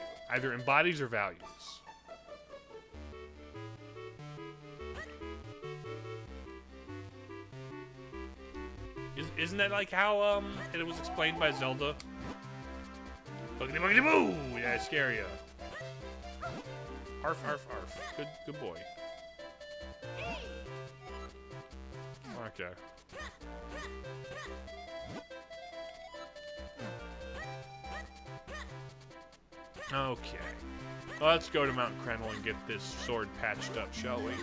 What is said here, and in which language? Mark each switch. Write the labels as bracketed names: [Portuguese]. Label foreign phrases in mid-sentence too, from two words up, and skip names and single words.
[English] Either embodies or values. Isn't that like how it was explained by Zelda? Boogity boogity boo! Yeah, I scare ya. Arf arf arf. Good boy. Okay. Okay. Well, let's go to Mount Krenel and get this sword patched up, shall we?